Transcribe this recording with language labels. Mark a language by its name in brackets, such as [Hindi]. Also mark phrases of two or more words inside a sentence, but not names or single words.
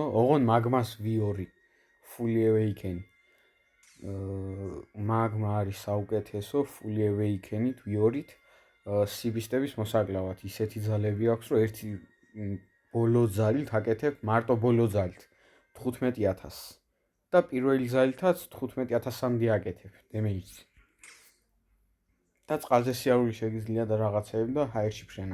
[Georgian] ოღონდ მაგმას V2 [English] fully awaken. [Georgian] მაგმა არის საუკეთესო [English] fully awaken- [Georgian] ით V2-ით სიბისტების მოსაკლავად. ისეთი ძალები აქვს, რომ ერთი ბოლო ძალით აკეთებ, მარტო ბოლო ძალით 15000 და პირველი ძალითაც 15000-მდე აკეთებ დემეიჯს. და წყალზე სიარული შეგიძლია და რაღაცეები და ჰაერში ფრენა.